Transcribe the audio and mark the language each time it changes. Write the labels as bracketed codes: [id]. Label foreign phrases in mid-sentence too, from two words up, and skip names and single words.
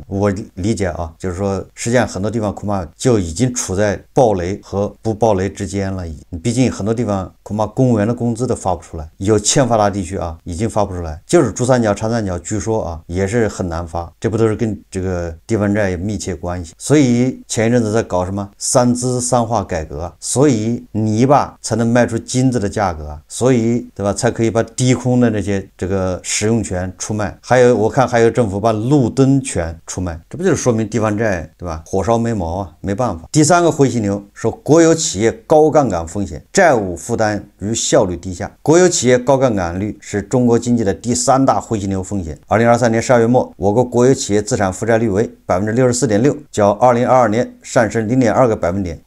[zh] 我理解就是說實際上很多地方恐怕就已經處在爆雷和不爆雷之間了。畢竟很多地方恐怕公務員的工資都發不出來，有欠發達地區已經發不出來，就是珠三角、長三角據說也是很難發，這不都是跟這個地方債有密切關係。所以前一陣子在搞什麼3資3化改革，所以泥巴才能賣出金子的價格所以对吧，才可以把低空的那些這個使用權出賣。還有我看還有政府把路燈權出賣，這不就是說明地方債对吧，火燒沒毛啊，没辦法。第三個灰犀牛說國有企業高槓桿風險，債務負擔與效率低下。國有企業高槓桿率是中國經濟的第三大灰犀牛風險。2023年12月末，我國國有企業資產負債率為 64.6%， 較2022年上升0.2個百分點。